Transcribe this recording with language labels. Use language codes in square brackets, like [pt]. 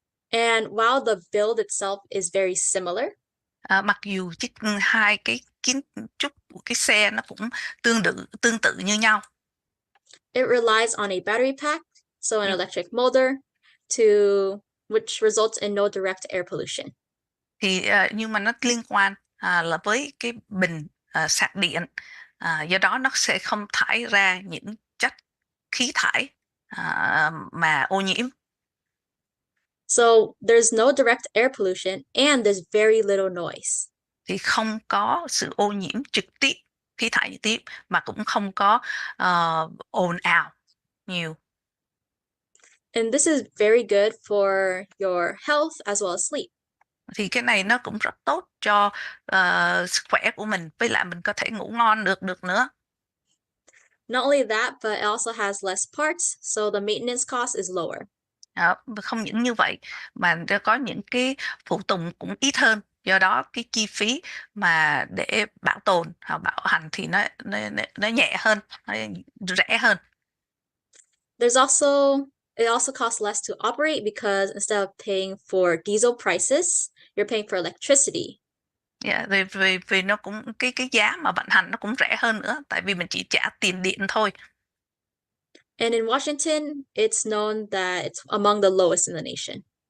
[en] And while the build itself is very similar, [vi] mặc dù hai cái kiến trúc của cái xe nó cũng tương tự như nhau. [en] It relies on a battery pack, so an electric motor, which results in no direct air pollution. [vi] Thì nhưng mà nó liên quan là với cái bình sạc điện, do đó nó sẽ không thải ra những chất khí thải mà ô nhiễm. [en] So there's no direct air pollution and there's very little noise. [vi] Thì không có sự ô nhiễm trực tiếp, khí thải trực tiếp, mà cũng không có ồn ào nhiều. [en] And this is very good for your health as well as sleep. [vi] Thì cái này nó cũng rất tốt cho sức khỏe của mình, với lại mình có thể ngủ ngon được nữa. [en] Not only that, but it also has less parts, so the maintenance cost is lower. [vi] Không những như vậy mà có những cái phụ tùng cũng ít hơn, Do đó cái chi phí mà để bảo tồn hoặc bảo hành thì nó nhẹ hơn, nó rẻ hơn. [en] It also costs less to operate because instead of paying for diesel prices, you're paying for electricity. [vi] Yeah, vì nó cũng cái giá mà vận hành nó cũng rẻ hơn nữa, tại vì mình chỉ trả tiền điện thôi. [en] And in Washington, it's known that it's among the lowest in the nation.